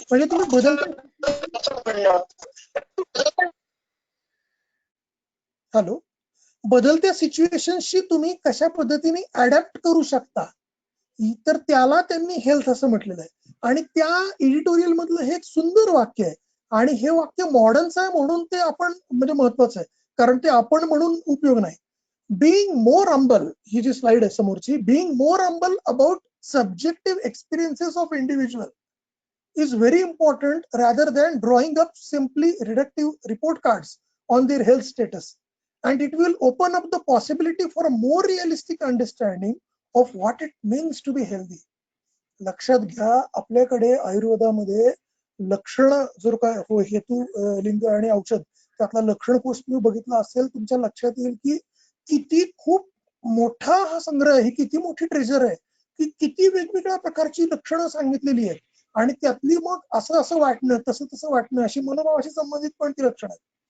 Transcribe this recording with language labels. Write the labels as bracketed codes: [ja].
[mr] म्हणजे तुम्ही बदलत्या सिच्युएशनशी तुम्ही कशा पद्धतीने अडॅप्ट करू शकता, तर त्याला त्यांनी हेल्थ असं म्हटलेलं आहे. आणि त्या एडिटोरियल मधलं हे एक सुंदर वाक्य आहे आणि हे वाक्य मॉडर्नचं आहे म्हणून ते आपण म्हणजे महत्वाचं आहे, कारण ते आपण म्हणून उपयोग नाही. [en] being more humble, [mr] ही जी स्लाइड आहे समोरची, [en] Being more humble about subjective experiences of individual is very important rather than drawing up simply reductive report cards on their health status, and it will open up the possibility for a more realistic understanding of what it means to be healthy. [mr] लक्षात घ्या, आपल्याकडे आयुर्वेदामध्ये लक्षण जर काय हेतू लिंग आणि औषध त्यातला लक्षण कोश तुम्ही बघितला असेल, तुमच्या लक्षात येईल की किती खूप मोठा हा संग्रह आहे, किती मोठी ट्रेजर आहे, की किती वेगवेगळ्या प्रकारची लक्षणं सांगितलेली आहेत आणि त्यातली मग असं असं वाटणं, तसं तसं वाटणं, अशी मनोभावाशी संबंधित पण ती लक्षणं आहेत.